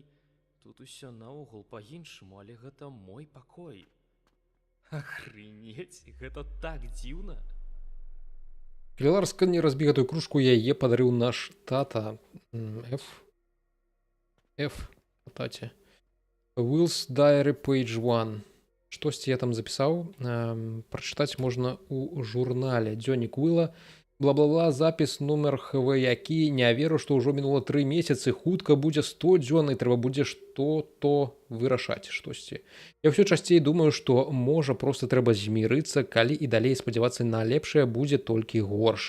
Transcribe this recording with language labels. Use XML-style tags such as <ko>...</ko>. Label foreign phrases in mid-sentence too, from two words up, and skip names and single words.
<be>Тут усё наогул па-іншаму, але гэта мой пакой. Охренеть, гэта так дзіўна. Калі ласка, не разбі гэтую кружку, яе падарыў наш тата. F. Таце.</be> <en>Will's Diary, page 1.</en> <be>Штосьці я там запісаў. Прачытаць можна ў журнале «Дзённік Уилла». Бла-бла-бла, запіс нумер ХВ, які не веру, што ўжо мінула 3 месяцы, хутка будзе 100 дзён, і трэба будзе што-то вырашаць штосьці. Я ўсё часцей думаю, што можа проста трэба змірыцца, калі і далей спадзявацца на лепшае будзе толькі горш.</be>